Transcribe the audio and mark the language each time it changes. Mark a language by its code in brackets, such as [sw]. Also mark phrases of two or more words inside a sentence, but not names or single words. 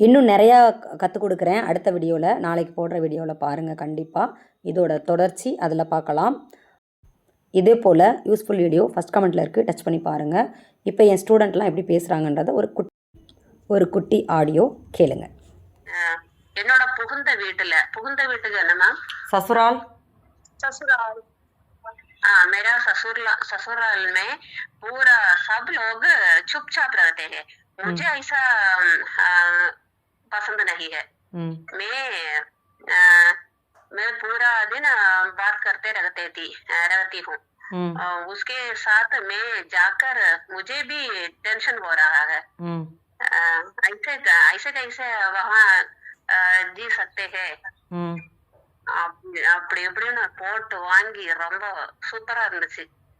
[ta] இன்னும் நிறையா கற்றுக் கொடுக்குறேன் அடுத்த வீடியோவில், நாளைக்கு போடுற வீடியோவில் பாருங்கள் கண்டிப்பாக. இதோட தொடர்ச்சி அதில் பார்க்கலாம். இதே போல் [en] useful video first comment [ta] இருக்குது, டச் பண்ணி பாருங்கள். இப்போ என் ஸ்டூடெண்ட்லாம் எப்படி பேசுகிறாங்கன்றத ஒரு குட்டி ஆடியோ கேளுங்க. என்னோட புகுந்த வீட்டுக்கு என்ன மேம்? [hi] ससुराल। ससुराल। हाँ, मेरा ससुराल में पूरा सब लोग चुपचाप रहते हैं। मुझे ऐसा पसंद नहीं है। मैं पूरा दिन बात करते रहती हूँ। उसके साथ मैं जाकर मुझे भी टेंशन हो रहा है। ऐसे ऐसे कैसे वहाँ जी सकते हैं? [ta] அப்படி இப்படின்னு போட்டு வாங்கி ரொம்ப சூப்பரா இருந்துச்சு.